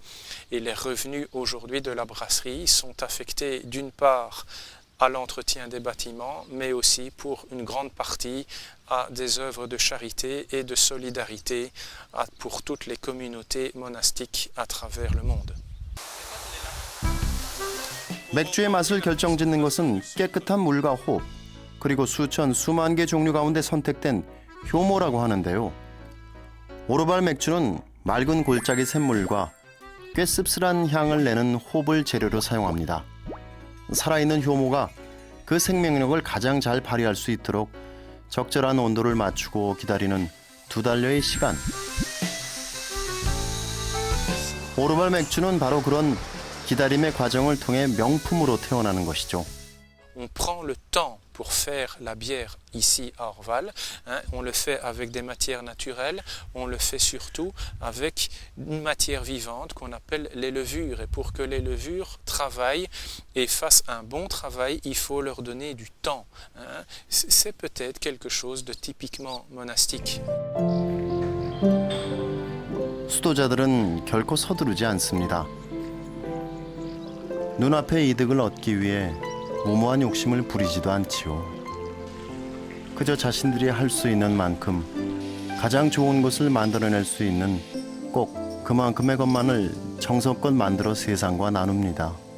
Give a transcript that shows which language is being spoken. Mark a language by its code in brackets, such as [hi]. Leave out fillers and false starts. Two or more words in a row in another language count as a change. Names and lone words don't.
[fr] Et les revenus aujourd'hui de la brasserie sont affectés d'une part à l'entretien des bâtiments, mais aussi pour une grande partie à des œuvres de charité et de solidarité pour toutes les communautés monastiques à travers le monde. [ko] 맥주의 맛을 결정짓는 것은 깨끗한 물과 호흡, 그리고 수만 개 종류 가운데 선택된 효모라고 하는데요. 오르발 맥주는 맑은 골짜기 샘물과 꽤 씁쓸한 향을 내는 홉을 재료로 사용합니다. 살아있는 효모가 그 생명력을 가장 잘 발휘할 수 있도록 적절한 온도를 맞추고 기다리는 2달여의 시간. 오르발 맥주는 바로 그런 기다림의 과정을 통해 명품으로 태어나는 것이죠. [fr] On prend le temps pour faire la bière ici à Orval. On le fait avec des matières naturelles, on le fait surtout avec une matière vivante qu'on appelle les levures. Et pour que les levures travaillent et fassent un bon travail, il faut leur donner du temps. C'est peut-être quelque chose de typiquement monastique. [ko] 수도자들은 결코 서두르지 않습니다. 눈앞의 이득을 얻기 위해 무모한 욕심을 부리지도 않지요. 그저 자신들이 할 수 있는 만큼 가장 좋은 것을 만들어낼 수 있는 꼭 그만큼의 것만을 정성껏 만들어 세상과 나눕니다.